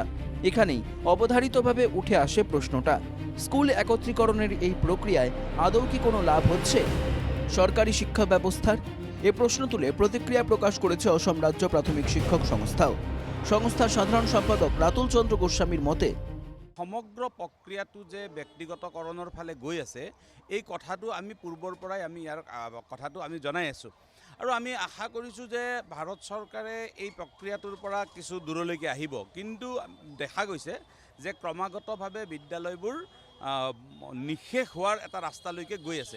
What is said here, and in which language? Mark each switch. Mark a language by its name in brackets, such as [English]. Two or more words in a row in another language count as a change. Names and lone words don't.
[Bangla] এখানেই অবধারিতভাবে উঠে আসে প্রশ্নটা, স্কুল একত্রীকরণের এই প্রক্রিয়ায় আদৌ কি কোনো লাভ হচ্ছে সরকারি শিক্ষা ব্যবস্থার? এ প্রশ্ন তুলে প্রতিক্রিয়া প্ৰকাশ করেছে অসম রাজ্য প্রাথমিক শিক্ষক সংস্থাও। সংস্থার সাধারণ সম্পাদক রাতুল চন্দ্ৰ গোস্বামীৰ মতে, [Assamese] সমগ্ৰ প্ৰক্ৰিয়াটো যে ব্যক্তিগতকৰণৰ ফালে গৈ আছে, এই কথাটো আমি পূৰ্বৰ পৰাই ইয়াৰ কথাটো আমি জনাই আছোঁ আৰু আমি আশা কৰিছোঁ যে ভাৰত চৰকাৰে এই প্ৰক্ৰিয়াটোৰ পৰা কিছু দূৰলৈকে আহিব। কিন্তু দেখা গৈছে যে ক্ৰমাগতভাৱে বিদ্যালয়বোৰ নিঃশেষ হোৱাৰ এটা ৰাস্তালৈকে গৈ আছে।